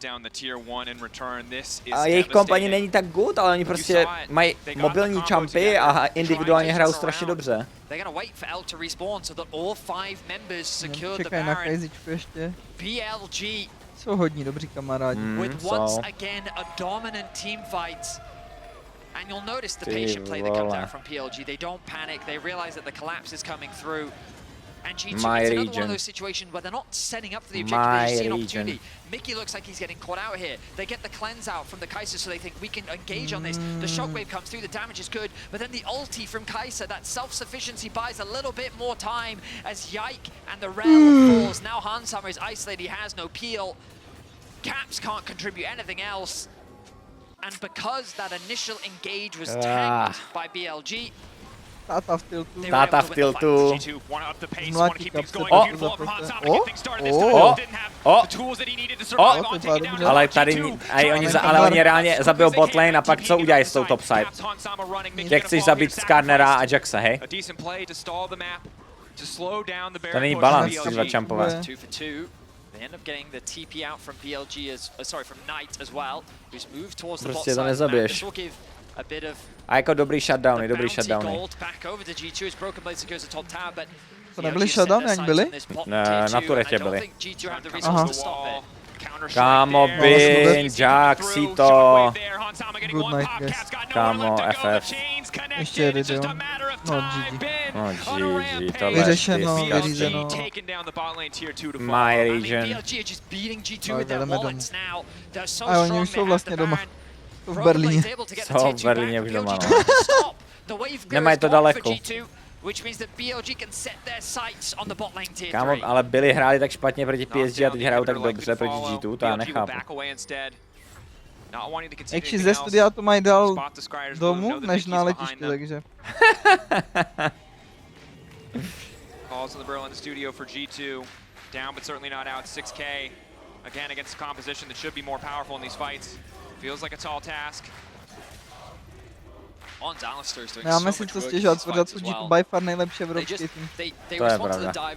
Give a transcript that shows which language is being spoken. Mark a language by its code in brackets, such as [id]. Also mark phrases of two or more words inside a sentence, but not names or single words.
[cs] A jejich komp ani není tak good, ale oni prostě mají mobilní jumpy a individuálně hrajou strašně dobře. Čekají na crazyčku ještě. Jsou hodní dobří kamarádi. [en] And you'll notice the patient play that comes out from PLG. They don't panic, they realize that the collapse is coming through. And G2 it's another one of those situations where they're not setting up for the objective, they just see an opportunity. Mickey looks like he's getting caught out here. They get the cleanse out from the Kai'Sa, so they think we can engage on this. The shockwave comes through, the damage is good, but then the ulti from Kai'Sa, that self-sufficiency buys a little bit more time as Yike and the Rel falls. Now Hanshammer is isolated, he has no peel. Caps can't contribute anything else. And because that initial engage was tanked by BLG, [cs] Táta v tiltu. Táta v tiltu. Zmlátí kapse. Ale tady, ale oni reálně zabijou botlane a pak co udělají s tou topside? Jak chceš zabít Skarnera a Jaxa, hej? To není balans, ty dva čampové. [en] End up getting the TP out from BLG from Knight as well, who's moved towards the bot [cs] Prostě to [en] side. [cs] nezabiješ. [en] This will give a bit of [cs] A jako dobrý shutdowny, dobrý shutdowny. [en] back over to G2 as Broken Blade secures the top tower, but [cs] To nebyly shutdowny, ani byly? Na turetě byli. Aha. Kámo, Bin, Jaxito. [en] Good night, guys. [cs] Kámo, FF. Ještě jeden. No, GG. No, GG, tohle Vyřešeno, je vyřízeno. [en] My region. [cs] Ale jdeme domů. A oni už jsou vlastně doma. Jsou v Berlíně. Jsou v Berlíně už doma, no. Nemají to daleko. Kámo, ale byli hráli tak špatně proti PSG a teď hrajou tak dobře proti G2, to já nechápu. Jakši ze studia to mají dál domů, než na letišti, takže. [en] Calls in the Berlin studio for G2. Down but certainly not out. 6K. Again against a composition that should be more powerful in these fights. Feels like a tall task. [cs] Máme si co stěžovat, pořád jsou G2 [en] by far [cs] nejlepší evropský tým. To je pravda.